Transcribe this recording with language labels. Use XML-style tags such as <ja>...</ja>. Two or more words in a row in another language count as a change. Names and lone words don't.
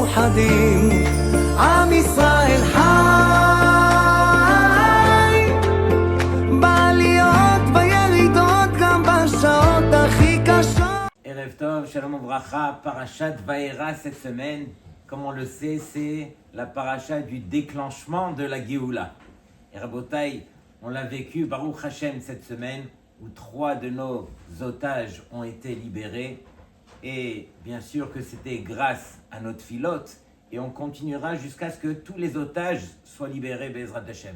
<he>מאוחדים, עם ישראל חי, בעליות בירידות גם בשעות הכי קשות. ערב טוב שלום וברכה,</he> <fr>Parashat Vaera cette semaine, comme on le sait, c'est la paracha du déclenchement de la Géoula. Et Rabotai, on l'a vécu,</fr> <he>ברוך השם,</he> <fr>cette semaine, où 3 de nos otages ont été libérés. Et bien sûr que c'était grâce à notre filote, et on continuera jusqu'à ce que tous les otages soient libérés,</fr> <he>בעזרת השם.</he>